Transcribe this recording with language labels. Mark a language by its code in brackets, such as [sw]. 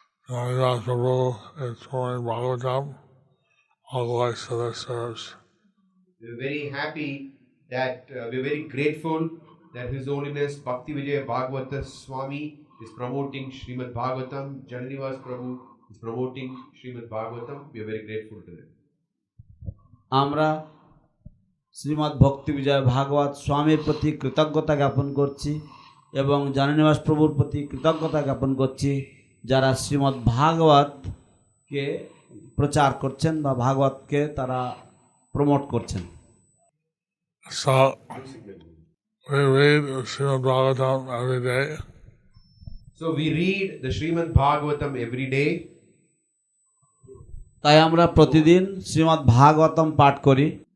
[en] Mahārāja Prabhu is promoting Bhagavatam. All glories to their service. We're very happy that we're very grateful that His Holiness Bhakti Vijaya Bhagavata Swami is promoting Śrīmad-Bhāgavatam. Jananivas Prabhu is promoting Śrīmad-Bhāgavatam. We are very grateful to them. [bn] আমরা শ্রীমদ্ ভক্তি বিজয় ভাগবত স্বামীর প্রতি কৃতজ্ঞতা জ্ঞাপন করছি এবং জাননিবাস প্রভুর প্রতি কৃতজ্ঞতা জ্ঞাপন করছি যারা শ্রীমদ্ ভাগবতকে প্রচার করছেন বা ভাগবতকে তারা প্রমোট করছেন। [en] So we read Śrīmad-Bhāgavatam every day. So we read the Śrīmad-Bhāgavatam every day. [bn] তাই আমরা প্রতিদিন শ্রীমদ্ ভাগবতম পাঠ করি।